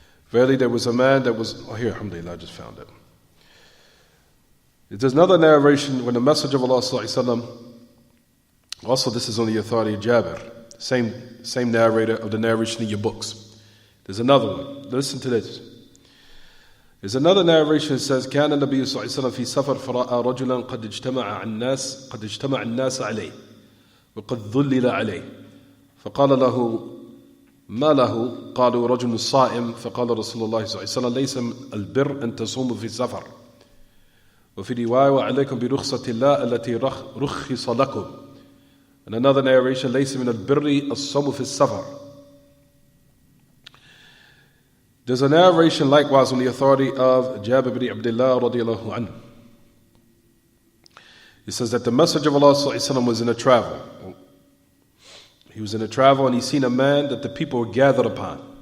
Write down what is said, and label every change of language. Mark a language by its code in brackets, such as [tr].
[en] Verily there was a man that was, here, alhamdulillah, I just found it. There's another narration when the Messenger of Allah ﷺ, also this is on the authority of Jabir, same narrator of the narration in your books. There's another one, listen to this. There's another narration that says, [ar] كان النبي صلى الله عليه وسلم في سفر فرأى رجلا قد اجتمع الناس عليه وقد ظلل عليه فقال له ما له قالوا رجل صائم فقال رسول الله صلى الله عليه وسلم ليس البر أن تصوموا في السفر وفي رواية وعليكم برخصة الله التي رخص لكم. [en] And another narration, [ar] ليس من البر الصوم في السفر. [en] There's a narration likewise on the authority of Jabir bin Abdullah radiyallahu anhu. It says that the Messenger of Allah ﷺ was in a travel. He was in a travel and he seen a man that the people were gathered upon.